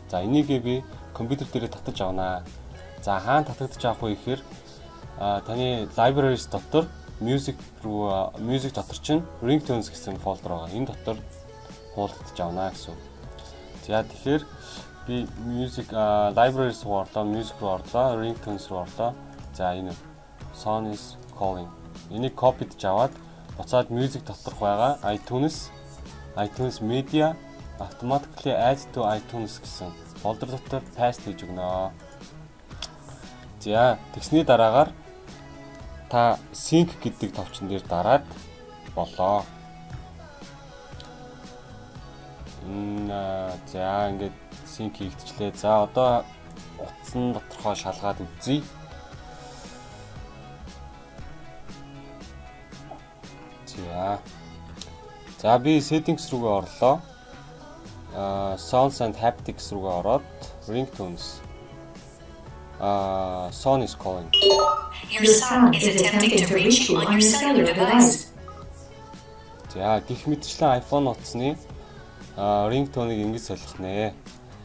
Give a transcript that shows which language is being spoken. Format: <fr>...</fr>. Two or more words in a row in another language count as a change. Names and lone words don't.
<mn>За энийгээ би компьютер дээр татж авнаа. За хаана татагдж авах вэ гэхээр таны libraries дотор music дотор чинь ringtones гэсэн фолдер байгаа. Энэ дотор хуулдаж авнаа гэсэн. За тэгэхээр би</mn> <en>music libraries</en> <mn>руу орлоо, music руу орлоо, ringtones руу орлоо. За энэ Son is Calling. Энийг копидж аваад буцаад music доторх байгаа iTunes Media automatically add to iTunes гэсэн фолдер дотор paste хийж өгнө. За тэгсний дараагаар та sync гэдэг товчон дээр дараад болоо. За ингээд sync хийгдчихлээ. За одоо утсан доторхоо шалгаад үзье. За би settings руугаа орлоо.</mn> <en>Sounds and haptics</en> <mn>руугаа ороод</mn> <en>ringtones.</en> <mn>Son is calling.</mn> <en>Your son is attempting to reach you on your cellular device.</en> <mn>За гих мэтчлэн iPhone утасны ringtone-ыг ингэж солих нэ.</mn>